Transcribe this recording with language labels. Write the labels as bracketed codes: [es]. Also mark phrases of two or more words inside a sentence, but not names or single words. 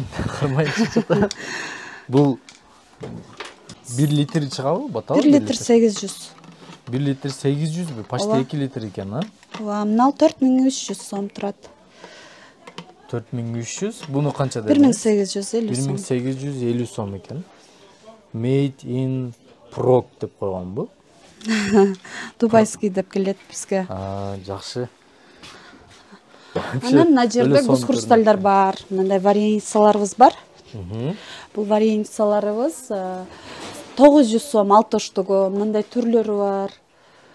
[ky] Кармайчы. Бул 1 литр чыгабы, баталы? 1 литр 800. 1 литр 800бү? Почти 2 литр экен, а? Ооба, мына 4300 сом турат. 4300, буну канча дедиңиз? 1850 сом. 1850 сом экен. [en] Made in Prog [ky] деп койгонбу? Дубайский деп келет бизге. Жакшы. Анан мына жерде гуз хрустальдар бар, мындай вареницаларыбыз бар. Бул вареницаларыбыз 900 сом 6 штугу, мындай түрлөрү бар.